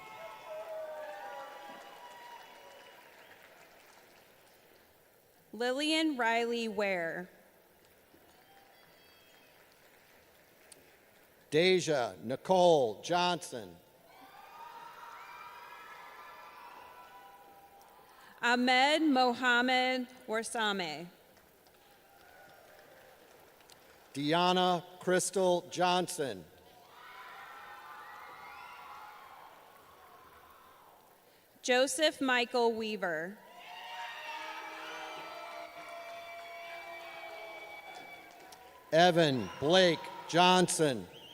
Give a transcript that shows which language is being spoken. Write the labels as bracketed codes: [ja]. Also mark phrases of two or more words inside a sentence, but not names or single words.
[en] Lillian Riley Ware. Deja Nicole Johnson. Ahmed Mohammed Warsame. Deanna Crystal Johnson. Joseph Michael Weaver. Evan Blake Johnson.